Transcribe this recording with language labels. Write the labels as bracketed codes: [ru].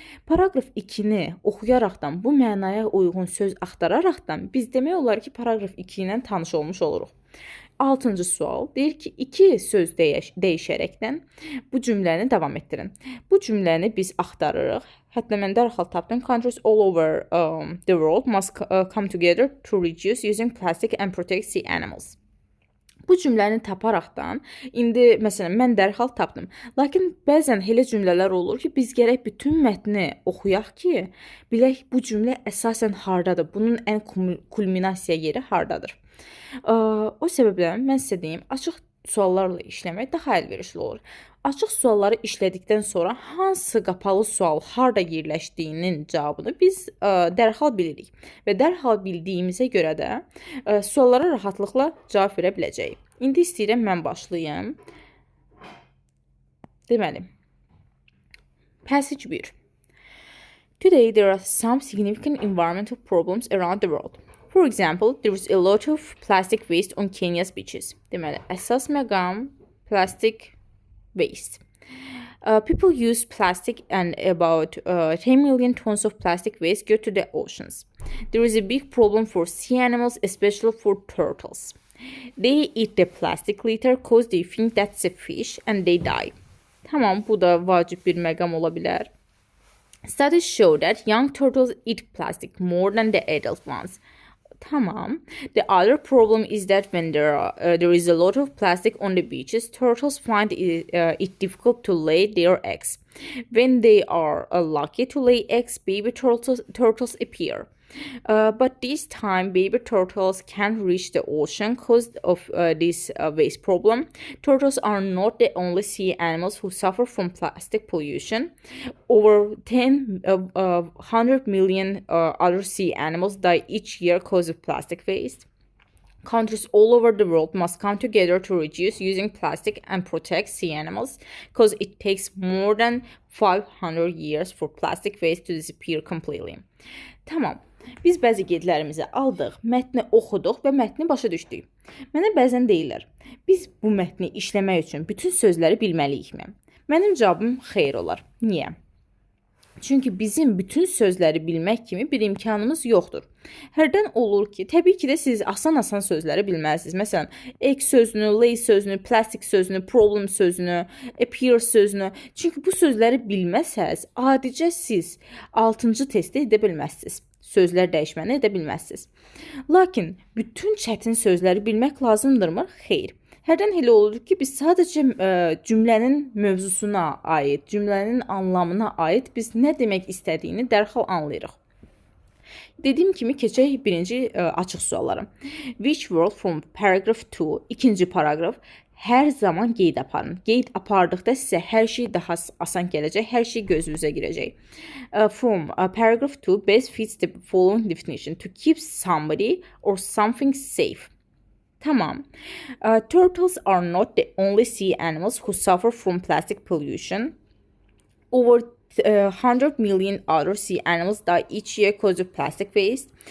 [az] Paragraf 2-ni oxuyaraqdan bu mənaya uyğun söz axtararaqdan biz demək olar ki, paragraf 2 ilə tanış olmuş oluruq. 6-cı sual deyir ki, 2 söz dəyişərəkdən bu cümləni davam etdirin. Bu cümləni biz axtarırıq. Hətta mən dərhal tapdım. [en] Countries all over the world must come together to reduce using plastic and protect sea animals. [az] Bu cümləni taparaqdan, indi məsələn mən dərhal tapdım. Lakin bəzən elə cümlələr olur ki, biz gərək bütün mətni oxuyaq ki, bilək bu cümlə əsasən hardadır, bunun ən kulminasiya yeri hardadır. O səbəbdən mən sizə deyim, açıq suallarla işləmək daha əlverişli olur. Açıq sualları işlədikdən sonra hansı qapalı sual harda yerləşdiyinin cavabını biz dərhal bilirik və dərhal bildiyimizə görə də suallara rahatlıqla cavab verə biləcəyik. İndi istəyirəm mən başlayım. Deməli, Passage 1. [en] Today there are some significant environmental problems around the world. For example, there is a lot of plastic waste on Kenya's beaches. [az] Deməli, əsas məqam plastic waste. [en] People use plastic and about 10 million tons of plastic waste go to the oceans. There is a big problem for sea animals, especially for turtles. They eat the plastic litter because they think that's a fish and they die. [az] Tamam, bu da vacib bir məqam ola bilər. [en] Studies show that young turtles eat plastic more than the adult ones. [az] Tamam. [en] The other problem is that when there is a lot of plastic on the beaches, turtles find it difficult to lay their eggs. When they are lucky to lay eggs, baby turtles appear. But this time, baby turtles can't reach the ocean because of this waste problem. Turtles are not the only sea animals who suffer from plastic pollution. Over 100 million other sea animals die each year because of plastic waste. Countries all over the world must come together to reduce using plastic and protect sea animals because it takes more than 500 years for plastic waste to disappear completely. [az] Tamam. Biz bəzi qeydlərimizi aldıq, mətni oxuduq və mətni başa düşdük. Mənə bəzən deyirlər, biz bu mətni işləmək üçün bütün sözləri bilməliyikmi? Mənim cavabım xeyr olar. Niyə? Çünki bizim bütün sözləri bilmək kimi bir imkanımız yoxdur. Hərdən olur ki, təbii ki də siz asan-asan sözləri bilməlisiniz. Məsələn, egg sözünü, lay sözünü, plastic sözünü, problem sözünü, appear sözünü. Çünki bu sözləri bilməsəz, adicə siz 6-cı testi edə bilməzsiniz. Sözlər dəyişməni edə bilməzsiniz. Lakin bütün çətin sözləri bilmək lazımdırmı? Xeyr. Hərdən elə olur ki, biz sadəcə cümlənin mövzusuna aid, cümlənin anlamına aid biz nə demək istədiyini dərhal anlayırıq. Dediyim kimi keçək birinci açıq suallara. [en] Which word from paragraph 2, [az] ikinci paragraf, hər zaman qeyd aparın. Qeyd apardıqda sizə hər şey daha asan gələcək, hər şey gözünüzə girəcək. [en] From paragraph 2 best fits the following definition: to keep somebody or something safe. [az] Tamam. [en] Turtles are not the only sea animals who suffer from plastic pollution. Over 100 million other sea animals die each year because of plastic waste.